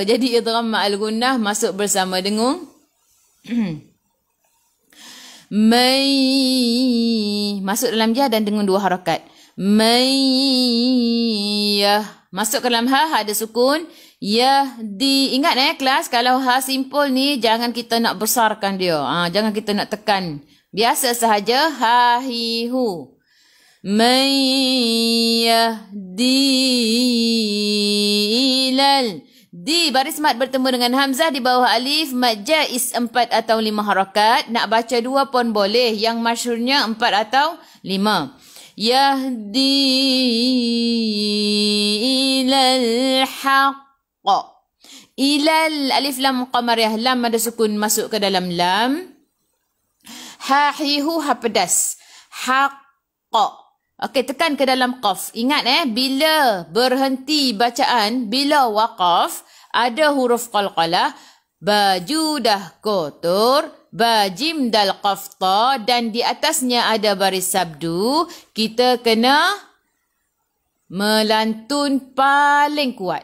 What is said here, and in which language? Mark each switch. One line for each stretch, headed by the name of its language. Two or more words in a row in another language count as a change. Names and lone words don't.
Malay: Jadi
Arabic: idgham ma'al gunnah
Malay: masuk bersama dengung. Masuk dalam ya dan dengung 2 harakat. Masuk ke dalam ha ada sukun. Ingat kelas, kalau ha simpul ni jangan kita nak besarkan dia. Jangan kita nak tekan. Biasa sahaja ha hi hu.
Arabic: Man yahdi ilal.
Malay: Di baris mat bertemu dengan hamzah di bawah alif.
Arabic: Mat jaiz
Malay: 4 atau 5 harakat. Nak baca 2 pun boleh. Yang masyhurnya 4 atau 5.
Arabic: Yahdi ilal haqq. Ilal alif lam qamariyah.
Malay: Lam ada sukun masuk ke dalam lam. Ha hi hu ha pedas. Haqqa. Okey, tekan ke dalam qaf. Ingat bila berhenti bacaan, bila waqaf, ada huruf qalqalah, baju dah kotor, bajim dal qafta dan di atasnya ada baris sabdu, kita kena melantun paling kuat.